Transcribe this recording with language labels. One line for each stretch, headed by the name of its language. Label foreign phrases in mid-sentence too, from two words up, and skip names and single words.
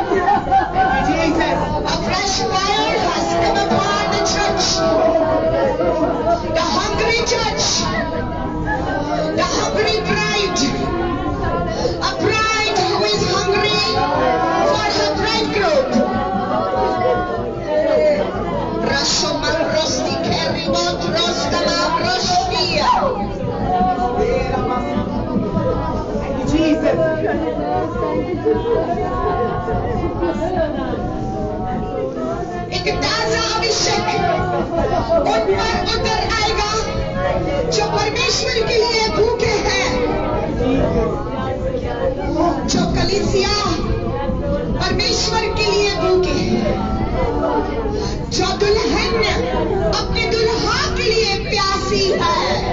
English: A fresh fire has come upon the church. The hungry church. The hungry bride. A bride who is hungry for her bridegroom. Rashomarosti keribot rostama rostia. Jesus.
Hindi: एक ताजा अभिषेक उन पर उतर आएगा जो परमेश्वर के लिए भूखे हैं, जो कलीसिया परमेश्वर के लिए भूखे हैं, जो दुल्हन अपने दुल्हा के लिए प्यासी है।